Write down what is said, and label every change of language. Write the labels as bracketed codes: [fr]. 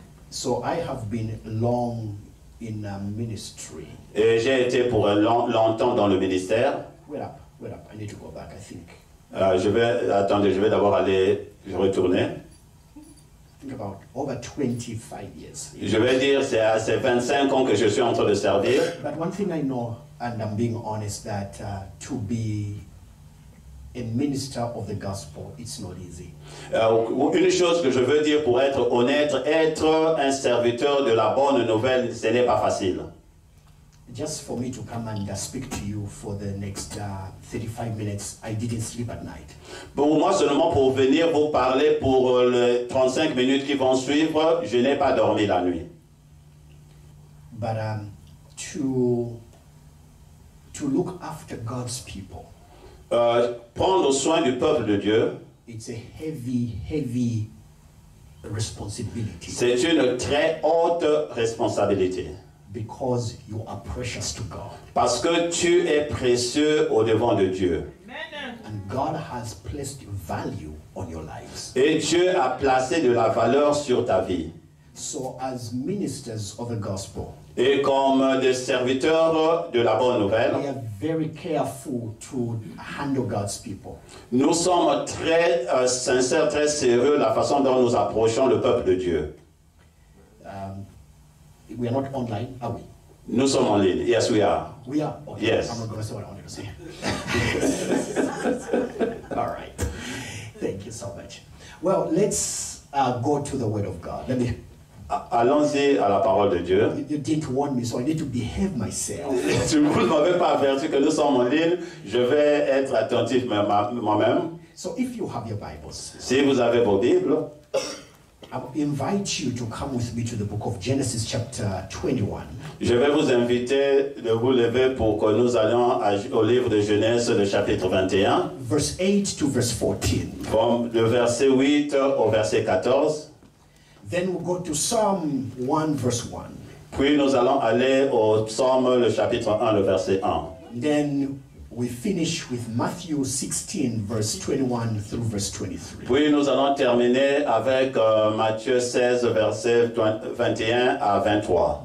[en] So I have been long in ministry. [fr] Et j'ai été pour longtemps dans le ministère. [en] Wait up. I need to go back, I think. [fr] Je vais d'abord aller retourner. [en] Think about over 25 years. [fr] Je vais dire, c'est 25 ans que je suis en train de servir. [en] But one thing I know, and I'm being honest, that to be a minister of the gospel, it's not easy. [fr] Une chose que je veux dire pour être honnête, être un serviteur de la bonne nouvelle, ce n'est pas facile. [en] Just for me to come and speak to you for the next 35 minutes, I didn't sleep at night. [fr] Pour moi, seulement pour venir vous parler pour les 35 minutes qui vont suivre, je n'ai pas dormi la nuit. [en] But to look after God's people, [fr] prendre soin du peuple de Dieu, [en] it's a heavy responsibility. [fr] C'est une très haute responsabilité. [en] Because you are precious to God. [fr] Parce que tu es précieux au devant de Dieu. [en] And God has placed value on your lives. [fr] Et Dieu a placé de la valeur sur ta vie. [en] So as ministers of the gospel, [fr] et comme des serviteurs de la bonne nouvelle, [en] we are very careful to handle God's people. [fr] Nous sommes très sincères, très sérieux la façon dont nous approchons le peuple de Dieu. [en] We are not online, are we? [fr] Nous sommes en ligne. [en] Yes, we are. We are? Okay. Yes. I'm not going to say what I wanted to say. All right. Thank you so much. Well, let's go to the Word of God. [fr] Allons-y à la parole de Dieu. [en] You didn't warn me, so I need to behave myself. [fr] Si vous ne m'avez pas averti que nous sommes en ligne, je vais être attentif moi-même. [en] So if you have your Bibles, [fr] si vous avez vos Bibles, [en] I invite you to come with me to the book of Genesis chapter 21. [fr] Je vais vous inviter de vous lever pour que nous allions au livre de Genèse, le chapitre 21. [en] Verse 8 to verse 14. [fr] Le verset 8 au verset 14. [en] Then we'll go to Psalm 1 verse 1. [fr] Puis nous allons aller au Psaume, le chapitre 1, le verset 1. [en] Then we finish with Matthew 16 verse 21 through verse 23. [fr] Puis nous allons terminer avec Matthieu 16 verset 21 à 23.